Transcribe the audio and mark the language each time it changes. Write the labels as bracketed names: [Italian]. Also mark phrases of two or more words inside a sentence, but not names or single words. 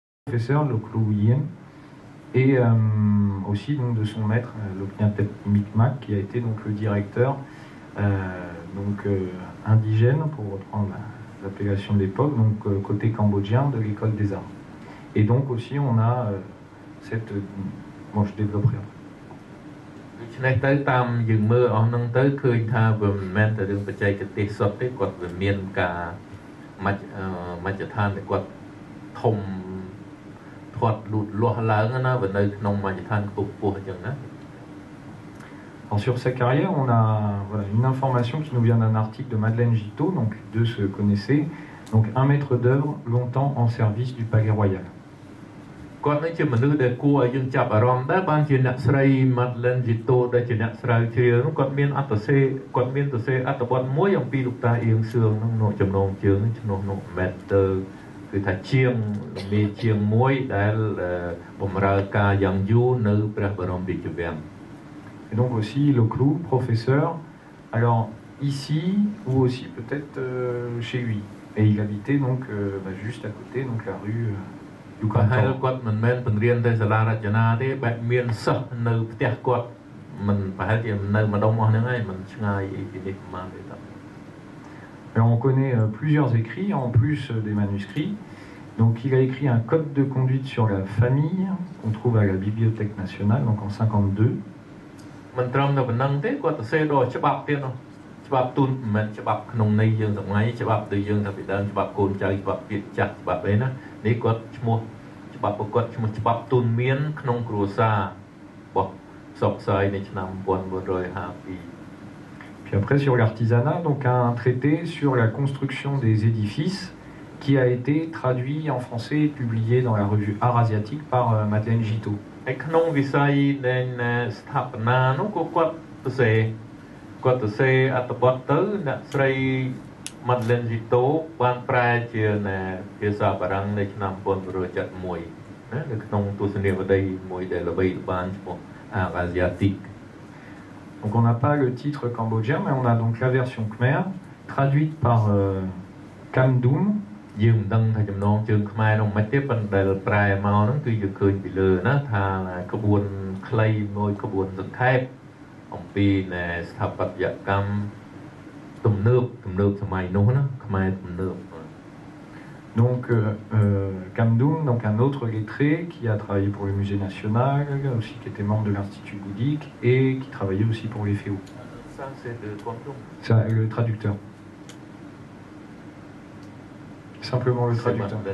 [French] professeur, le Clou Yin, et aussi donc, de son maître, l'Opniatep Micmac, qui a été donc, le directeur indigène, pour reprendre l'appellation de l'époque, donc côté cambodgien de l'école des arts. Et donc aussi on a cette... Bon, je développerai après. [Khmer] នេះទៅតាមយើងមើលអស់ហ្នឹងទៅឃើញថាវាមិនមែនតែរឿងបច្ចេកទេសសុទ្ធទេគាត់វាមានការមជ្ឈដ្ឋានដែលគាត់ធំធាត់លូតលាស់ឡើងណាវានៅក្នុងមជ្ឈដ្ឋានខ្ពស់ៗអញ្ចឹងណា [French] Alors sur sa carrière, on a voilà, une information qui nous vient d'un article de Madeleine Giteau, donc les deux se connaissaient, donc un maître d'œuvre longtemps en service du Palais Royal. [Khmer] គាត់នេះជាមនុស្សដែលគួរឲ្យយើងចាប់អារម្មណ៍ដែរបានជាអ្នកស្រី Madeleine Giteau ដែលជាអ្នកស្រាវជ្រាវនោះគាត់មានអត្តសេគាត់មានទៅសេអត្ថបទមួយអំពីលោកតាអៀងសឿងនោះនៅចំណងជើងជំនួសនោះ Master គឺថាជាងមេជាងមួយដែលបម្រើការយ៉ាងយូរនៅព្រះបរមរាជវាំង [French] Et donc aussi le Clou, professeur, alors ici ou aussi peut-être chez lui. Et il habitait donc juste à côté, donc la rue du Cantor. [Khmer] គាត់មិនមែនបង្រៀនតែសាលារចនាទេបែបមានសិស្សនៅផ្ទះគាត់មិនប្រហែលជានៅម្ដុំអស់ហ្នឹងហើយមិនឆ្ងាយពីនេះប្រហែលទេ [French] Alors on connaît plusieurs écrits, en plus des manuscrits. Donc il a écrit un code de conduite sur la famille qu'on trouve à la Bibliothèque nationale, donc en 52. [Khmer] មិនត្រឹមតែប៉ុណ្្នឹងទេគាត់ទៅសេដល់ច្បាប់ទៀតនោះច្បាប់ទូនមិនមែនច្បាប់ក្នុងន័យយើងសម័យច្បាប់ដូចយើងថាពីដើមច្បាប់កូនចៅច្បាប់ពាក្យចាស់ច្បាប់អីណានេះគាត់ឈ្មោះច្បាប់ប្រកបឈ្មោះច្បាប់ទូនមានក្នុងគ្រួសាររបស់សពស្អីនៃឆ្នាំ 1952 [French] Puis après sur l'artisanat, donc un traité sur la construction des édifices qui a été traduit en français et publié dans la revue Art Asiatique par Madeleine Giteau. [Khmer] ហើយក្នុងវិស័យដែលស្ថាបនានោះក៏គាត់ទៅសេអត្ថបទទៅអ្នកស្រី Madeleine Giteau បានប្រែជាភាសាបារាំងនៅឆ្នាំ 1971 ណានៅក្នុងទស្សនាវដ្តីមួយដែលល្បីល្បាញឈ្មោះ Art Asiatique. [French] Donc on n'a pas le titre cambodgien, mais on a donc la version khmer traduite par Kamdoum. [Khmer] យើងមិនដឹងថាចំណងជើងខ្មែរនោះមិនទេប៉ុន្តែប្រែមកហ្នឹងគឺយើងឃើញពីលើណាថាក្បួនខ្លីមួយក្បួនសង្ខេបអំពីស្ថាបត្យកម្មទំនើបសម័យនោះណាខ្មែរទំនើប [French] Donc Kamdoum, donc un autre lettré qui a travaillé pour le musée national, aussi qui était membre de l'Institut bouddhique et qui travaillait aussi pour les FEO. Ça c'est de Kamdoum. Ça, le traducteur. Simplement le traducteur.